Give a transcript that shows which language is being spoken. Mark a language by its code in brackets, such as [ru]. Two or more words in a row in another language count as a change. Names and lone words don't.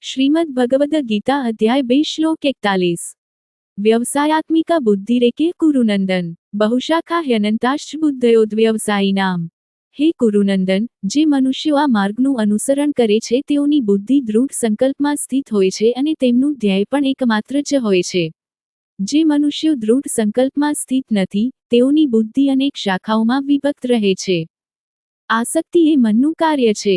[sa] श्रीमद् भगवद गीता अध्याय 2 श्लोक 41। व्यवसायात्मिका बुद्धिरेके कुरुनंदन बहुशाखा ह्यनंताश्च बुद्धयोद्व्यवसायिनाम। हे कुरुनंदन, [gu] જે મનુષ્યો આ માર્ગનું અનુસરણ કરે છે તેઓની બુદ્ધિ દૃઢ સંકલ્પમાં સ્થિત હોય છે અને તેમનું ધ્યેય પણ એકમાત્ર જ હોય છે. જે મનુષ્યો દૃઢ સંકલ્પમાં સ્થિત નથી, તેઓની બુદ્ધિ અનેક શાખાઓમાં વિભક્ત રહે છે. આસક્તિ એ મનનું કાર્ય છે.